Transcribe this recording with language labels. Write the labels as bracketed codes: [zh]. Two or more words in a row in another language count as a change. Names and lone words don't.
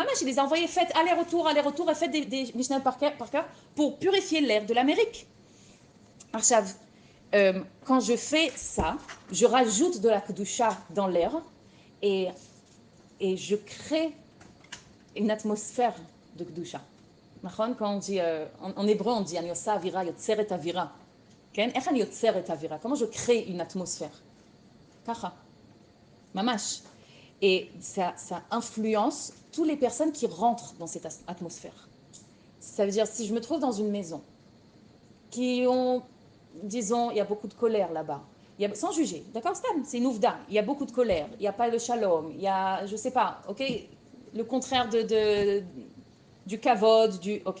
[fr] Mamash, il les a envoyés, faites aller-retour, et faites des Mishnayot par cœur pour purifier l'air de l'Amérique. Arshav, quand je fais ça, je rajoute de la Kedusha dans l'air et je crée une atmosphère de Kedusha. Quand on dit, en hébreu, on dit [he] אני עושה אווירה, יוצרת אווירה. [fr] Comment je crée une atmosphère? [he] ככה. ממש. [fr] Et ça influence toutes les personnes qui rentrent dans cette atmosphère. Ça veut dire, si je me trouve dans une maison, qui ont, disons, il y a beaucoup de colère là-bas, sans juger, d'accord, c'est une ouvda, il y a beaucoup de colère, il n'y a pas le shalom, il y a, je sais pas, ok, le contraire du kavod, ok.